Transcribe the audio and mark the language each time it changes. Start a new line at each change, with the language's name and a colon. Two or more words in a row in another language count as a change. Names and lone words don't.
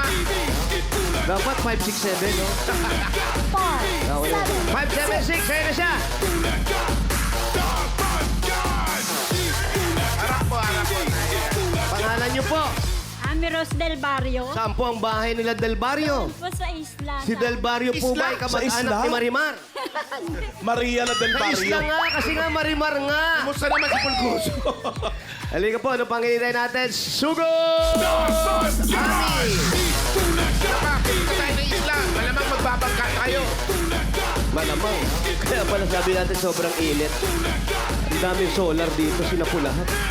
Filipino: Dapat 567, no? 576, ayun na siya. Harap po. Pangalan niyo po. Amiros del Barrio. Saan po ang bahay nila Del Barrio? Po sa isla. Si Del Barrio po Isla? ba ay Sa kamag-anak isla? ni Marimar? Maria la del Sa isla Barrio. nga, kasi nga Marimar nga. Kumusta naman si Pulgoso? Halika po, ano pang hinihintay natin? Sugo! Ami! Saka, punta tayo ng isla. Malamang mababangka tayo. Malamang. Kaya pala sabi natin sobrang init. Ang daming solar dito, sinapu lahat.